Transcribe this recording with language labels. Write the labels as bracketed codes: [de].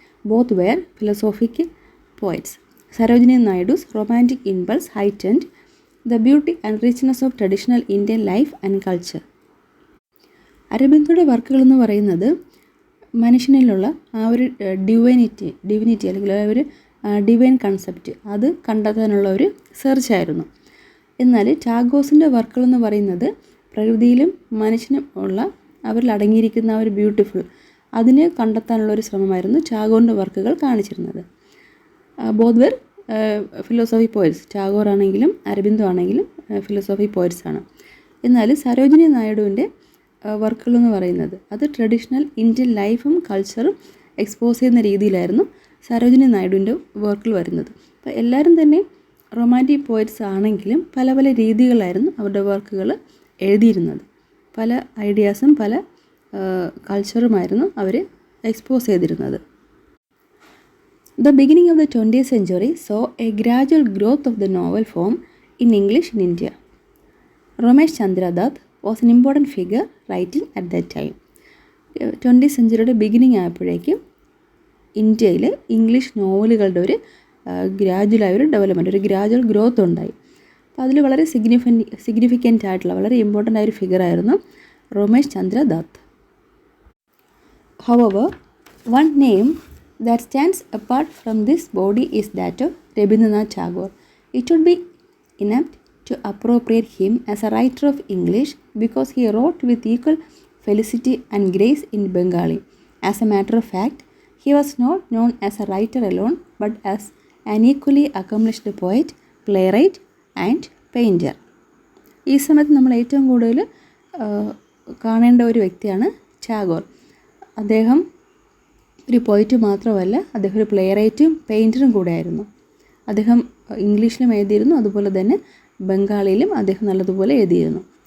[en] Both were philosophic poets. Sarojini Naidu's romantic impulse heightened the beauty and richness of traditional Indian life and culture. [ml] അരബിന്ദോയുടെ വർക്കുകൾ എന്ന് പറയുന്നത് മനുഷ്യനിലുള്ള ആ ഒരു divinity അല്ലെങ്കിൽ ആ ഒരു ഡിവൈൻ കൺസെപ്റ്റ് അത് കണ്ടെത്താനുള്ള ഒരു സെർച്ചായിരുന്നു. എന്നാൽ ടാഗോസിൻ്റെ വർക്കുകൾ എന്ന് പറയുന്നത് പ്രകൃതിയിലും മനുഷ്യനും ഉള്ള അവരിൽ അടങ്ങിയിരിക്കുന്ന ആ ഒരു ബ്യൂട്ടിഫുൾ അതിനെ കണ്ടെത്താനുള്ള ഒരു ശ്രമമായിരുന്നു ടാഗോറിൻ്റെ വർക്കുകൾ കാണിച്ചിരുന്നത്. [en] Both were philosophy poets. [ml] Tagore ആണെങ്കിലും അരബിന്ദോ ആണെങ്കിലും ഫിലോസഫി പോയറ്റ്സ് ആണ്. എന്നാൽ സരോജിനി നായിഡുവിൻ്റെ വർക്കുകൾ എന്ന് പറയുന്നത് അത് ട്രഡീഷണൽ ഇന്ത്യൻ ലൈഫും കൾച്ചറും എക്സ്പോസ് ചെയ്യുന്ന രീതിയിലായിരുന്നു സരോജിനി നായിഡുവിൻ്റെ വർക്കുകൾ വരുന്നത്. അപ്പോൾ എല്ലാവരും തന്നെ റൊമാൻറ്റിക് പോയറ്റ്സ് ആണെങ്കിലും പല പല രീതികളായിരുന്നു അവരുടെ വർക്കുകൾ എഴുതിയിരുന്നത്. പല ഐഡിയാസും പല കൾച്ചറുമായിരുന്നു അവർ എക്സ്പോസ് ചെയ്തിരുന്നത്. [en] The beginning of the 20th century saw a gradual growth of the novel form in English in India. Ramesh Chandra Dutt was an important figure writing at that time. [ml] 20th സെഞ്ച്വറിയുടെ beginning ആയപ്പോഴേക്കും ഇന്ത്യയിൽ English നോവലുകളുടെ ഒരു ഗ്രാജുവലായ ഒരു development, ഒരു gradual growth ഉണ്ടായി. അപ്പോൾ അതിൽ വളരെ significant ആയിട്ടുള്ള വളരെ ഇമ്പോർട്ടൻ്റ് ആയൊരു ഫിഗറായിരുന്നു Ramesh Chandra Dutt. [en] However, one name that stands apart from this body is that of Rabindranath Tagore. It would be inapt to appropriate him as a writer of English because he wrote with equal felicity and grace in Bengali. As a matter of fact, he was not known as a writer alone but as an equally accomplished poet, playwright and painter. [ml] ഈ സമയത്ത് നമ്മൾ ഏറ്റവും കൂടുതൽ കാണേണ്ട ഒരു വ്യക്തിയാണ് ടാഗോർ. അദ്ദേഹം ഒരു പോയിറ്റ് മാത്രമല്ല, അദ്ദേഹം ഒരു പ്ലേറൈറ്റും പെയിൻറ്ററും കൂടെയായിരുന്നു. അദ്ദേഹം ഇംഗ്ലീഷിലും എഴുതിയിരുന്നു, അതുപോലെ തന്നെ ബംഗാളിയിലും അദ്ദേഹം നല്ലതുപോലെ എഴുതിയിരുന്നു.